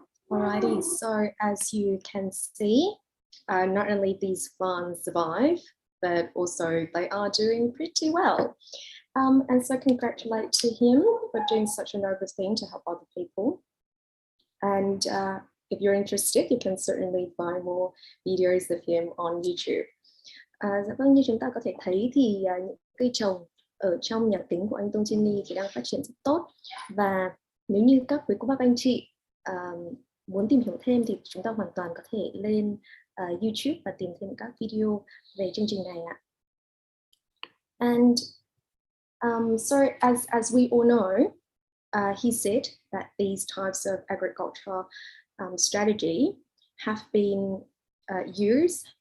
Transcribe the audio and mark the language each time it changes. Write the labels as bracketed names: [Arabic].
[English] Alrighty, so as you can see, not only these plants survive, but also they are doing pretty well. And so congratulate to him for doing such a noble thing to help other people. And if you're interested, you can certainly find more videos of him on YouTube. [Vietnamese] Dạ vâng, như chúng ta có thể thấy thì những cây trồng ở trong nhà kính của anh Tông Jenny thì đang phát triển rất tốt. Và nếu như các quý cô bác anh chị muốn tìm hiểu thêm thì chúng ta hoàn toàn có thể lên YouTube và tìm thêm các video về chương trình này ạ. [English] And so as we all know, he said that these types of agricultural strategy have been used